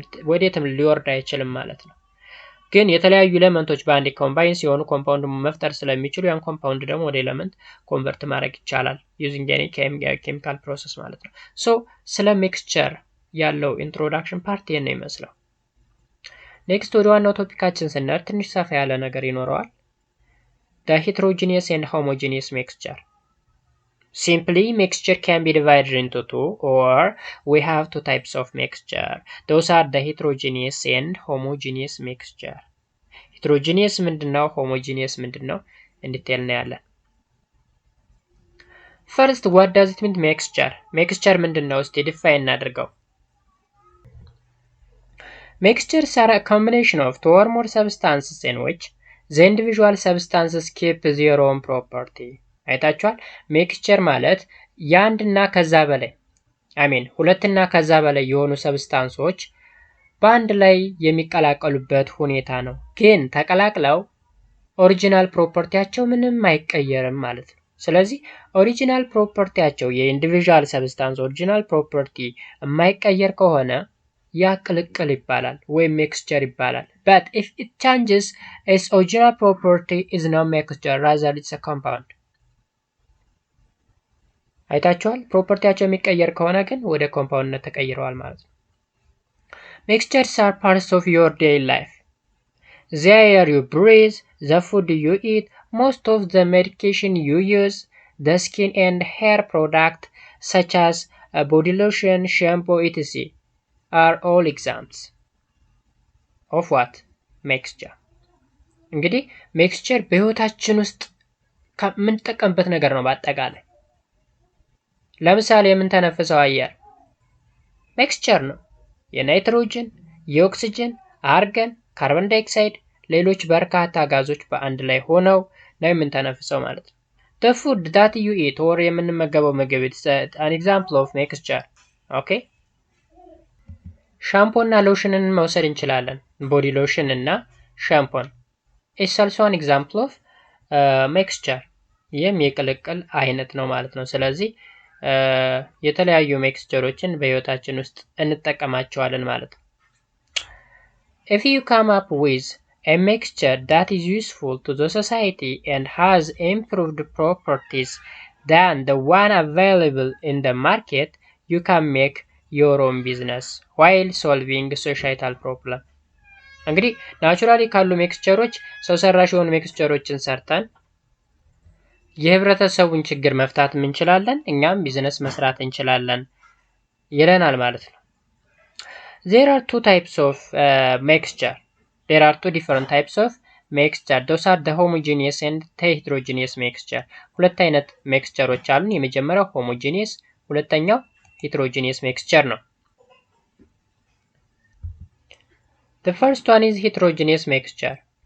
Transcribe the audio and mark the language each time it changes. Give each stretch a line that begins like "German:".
Amharic: ወዴትም ሊወርድ አይችልም ማለት ነው። ግን የተለያዩ ኤሌመንቶች በአንድ ኮምባይን ሲሆኑ ኮምፓውንድ መፍጠር ስለሚችሉ ያን ኮምፓውንድ ደግሞ ወደ ኤሌመንት ኮንቨርት ማድረግ ይቻላል ዩዚንግ ኤኒ ኬሚካል ፕሮሰስ ማለት ነው። ሶ ስለ ሚክስቸር ያለው ኢንትሮዳክሽን ፓርት ይሄን ነው የሚመስለው። ኔክስት ወደ ዋናው ቶፒካችን ስንሄድ ትንሽ ሰፋ ያለ ነገር ይኖረዋል።
English: the heterogeneous and homogeneous mixture. Simply, mixture can be divided into two, or we have two types of mixture. Those are the heterogeneous and homogeneous mixture.
Amharic: Heterogeneous ምንድነው? Homogeneous ምንድነው? in detail እናያለን።
English: First, what does it mean mixture?
Amharic: Mixture ምንድነው? እስቲ define እናድርገው።
English: Mixtures are a combination of two or more substances in which the individual substances keep their own property.
Amharic: አይታችኋል። ሜክስቸር ማለት ያንድና ከዛ በላይ ሁለትና ከዛ በላይ የሆኑ ሰብስታንሶች በአንድ ላይ የሚቀላቀሉበት ሁኔታ ነው። ግን ተቀላቅለው ኦሪጂናል ፕሮፐርቲያቸው ምንም አይቀየርም ማለት ነው። ስለዚህ ኦሪጂናል ፕሮፐርቲያቸው የኢንዲቪዥዋል ሰብስታንስ ኦሪጂናል ፕሮፐርቲ የማይቀየር ከሆነ ያ ቅልቅል ይባላል ወይም ሜክስቸር ይባላል።
English: but if it changes its original property is no mixture, rather it's a compound.
Amharic: አይታችኋል። ፕሮፐርቲያቸው የሚቀየር ከሆነ ግን ወደ ኮምፓውንድነት ተቀይረዋል ማለት ነው።
English: Mixtures are parts of your daily life. The air you breathe, the food you eat, most of the medication you use, the skin and hair product such as body lotion, shampoo, etc. are all examples of what? Mixture.
Amharic: እንግዲህ ሜክስቸር በህይወታችን ውስጥ ከምንጠቀምበት ነገር ነው በአጠቃላይ። ለምሳሌ የምንተነፍሰው አየር ሜክስቸር ነው። የናይትሮጅን፣ የኦክሲጅን፣ አርገን፣ ካርቦን ዳይኦክሳይድ፣ ሌሎች በርካታ ጋዞች በአንድ ላይ ሆነው ነው የምንተነፍሰው ማለት ነው።
English: the food that you eat or
Amharic: የምንመገበው ምግብ
English: is an example of mixture.
Amharic: okay ሻምፖ እና ሎሽንን መውሰድ እንችላለን። ቦዲ ሎሽን እና ሻምፖን
English: is also an example of mixture.
Amharic: ይህም የቅልቅል አይነት ነው ማለት ነው።
English: ስለዚህ የተለያዩ ሜክስቸሮችን በህይወታችን ውስጥ እንጠቀማቸዋለን ማለት ነው። if you come up with a mixture that is useful to the society and has improved properties than the one available in the market, you can make your own business while solving societal problem.
Amharic: እንግዲህ ናቹራሊ ካሉ ሜክስቸሮች ሰው ሰራሽ የሆኑ ሜክስቸሮችን ሰርተን የህብረተሰቡን ችግር መፍታት እንችላለን፣ እኛም ቢዝነስ መስራት እንችላለን ይለናል ማለት ነው።
English: There are two types of mixture. There are two different types of mixture. Those are the homogeneous and the heterogeneous mixture.
Amharic: ሁለት አይነት ሜክስቸሮች አሉን። የመጀመሪያው homogeneous፣ ሁለተኛው heterogeneous mixture ነው።
English: The first one is heterogeneous mixture.